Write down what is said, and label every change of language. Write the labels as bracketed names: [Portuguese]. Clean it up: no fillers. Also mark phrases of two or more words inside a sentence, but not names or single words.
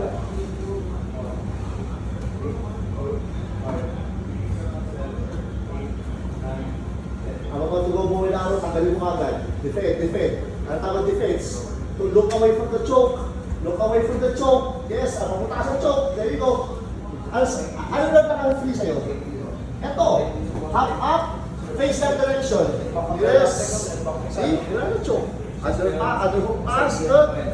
[English] I'm about to go more down. [Filipino] Tanggalin mo agad. [English] Defend, defend. [Filipino] Ano tawag [English] defense? To look away from the choke. Look away from the choke. Yes, [Filipino] papunta sa choke. [English] There you go. [Filipino] Ano lang naka-free sa'yo? Ito. [English] Hop up. Face that direction. Yes. See? [Filipino] Yun ang [English] choke. Other hook pass. Good.